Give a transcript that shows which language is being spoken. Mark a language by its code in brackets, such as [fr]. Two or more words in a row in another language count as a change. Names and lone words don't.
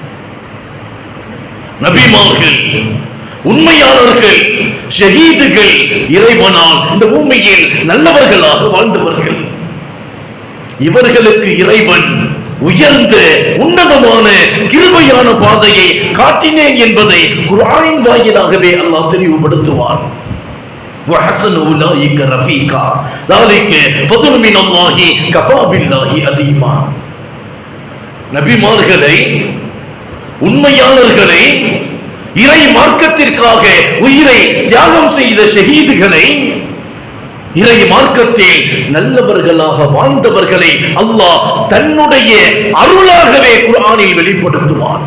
[ta] நபிமார்கள், உண்மையாளர்கள், ஷஹீதுகள், இறைவனால் இந்த பூமியில் நல்லவர்களாக வாழ்ந்தவர்கள். இவர்களுக்கு இறைவன் உயர்ந்த உன்னதமான கிருபையான பாதையை காட்டினேன் என்பதை குர்ஆனின் வாயிலாகவே அல்லாஹ் தெளிவுபடுத்துவான். [ar] وَحَسَنَ أُولَٰئِكَ رَفِيقًا ذَلِكَ فَضْلٌ مِنَ اللَّهِ كَفَى بِاللَّهِ عَلِيمًا. [ta] நபிமார்களை, உண்மையாளர்களை, இறை மார்க்கத்திற்காக உயிரை தியாகம் செய்த ஷஹீதுகளை, இறை மார்க்கத்தில் நல்லவர்களாக வாழ்ந்தவர்களை அல்லாஹ் தன்னுடைய அருளாகவே குர்ஆனில் வெளிப்படுத்துவான்.